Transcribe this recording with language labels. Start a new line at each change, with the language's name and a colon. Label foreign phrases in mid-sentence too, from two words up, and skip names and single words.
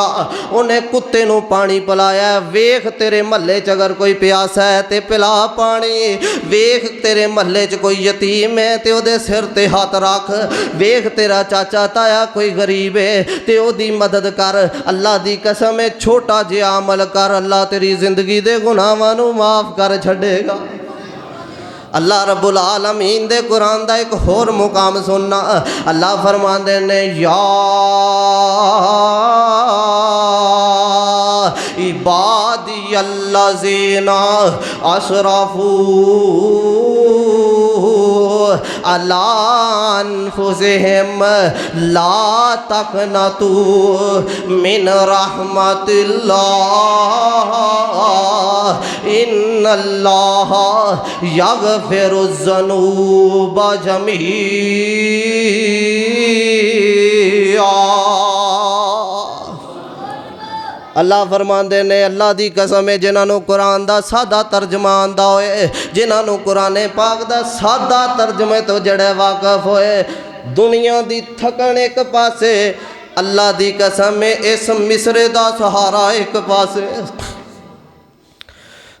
Punjabi: انہیں کتے نوں پانی پلایا، ویکھ تیرے محلے چ اگر کوئی پیاسا ہے تو پلا پانی، ویکھ تیرے محلے چ کوئی یتیم ہے تو اوہدے سر تے ہتھ رکھ، ویکھ تیرا چاچا تایا کوئی غریب ہے تو اوہدی مدد کر. اللہ دی قسم ہے چھوٹا جیہا عمل کر، اللہ تیری زندگی دے گناہاں نوں معاف کر چھڈے گا. اللہ رب العالمین دے قرآن دا اک ہور مقام سننا، اللہ فرماندے نے یا
Arabic: عبادي الذين أسرفوا على أنفسهم لا تقنطوا من رحمة الله إن الله يغفر الذنوب جميعا.
Punjabi: اللہ فرماندے نے اللہ دی قسم ہے جنہاں نے قرآن دا سادہ ترجمہ آندا ہوئے، جنہاں نے قرآن پاک دا سادہ ترجمے توں جڑے واقف ہوئے، دنیا دی تھکن اک پاسے، اللہ دی قسم ہے اس مصرعے دا سہارا اک پاسے.